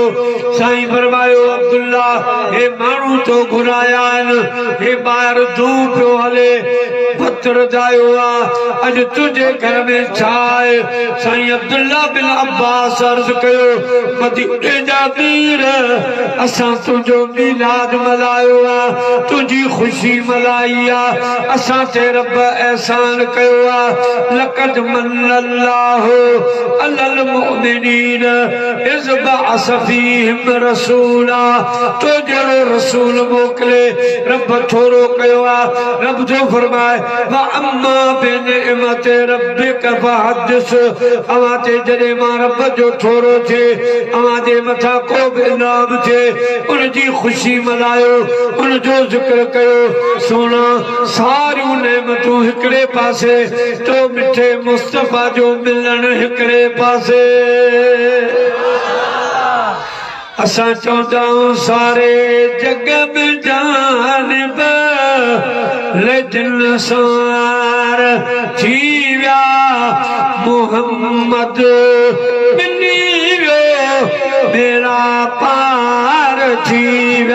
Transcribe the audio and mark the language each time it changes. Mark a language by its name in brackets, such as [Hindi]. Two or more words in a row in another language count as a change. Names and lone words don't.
[Sindhi] साईं फरमायो, अब्दुल्ला हे माण्हू तो घुराया आहिनि, हे ॿाहिरि धूउ पियो हले, पत्थर जायो आहे, अॼु तुंहिंजे घर में छा आहे? साईं अब्दुल्ला बिन अब्बास अर्ज़ कयो, मदीने जा पीर असां तुंहिंजो मीलाद मल्हायो आहे, तुंहिंजी ख़ुशी मल्हाई आहे, असां ते रब एहसान कयो आहे। [Arabic] لقد من الله على المؤمنين إذ بعث فيهم رسولا, [Sindhi] तो जहिड़ो रसूल मोकिले रब थोरो कयो आहे। रब जो फरमाए [Arabic] وأما بنعمة ربك فحدث, [Sindhi] अवां ते जॾहिं मां रब जो थोरो थिए, अवां जे मथां को बि इनाम थिए, उनजी ख़ुशी मल्हायो, उनजो ज़िक्र कयो। सोना सारियूं नेमतूं हिकिड़े पासे, तो मिठे मुस्तफ़ा जो मिलण हिकिड़े पासे। असां चवंदा आहियूं सारे जग में जानिब लेकिन सार थी विया, मोहम्मद मिली वियो, बेड़ा पार थी विया।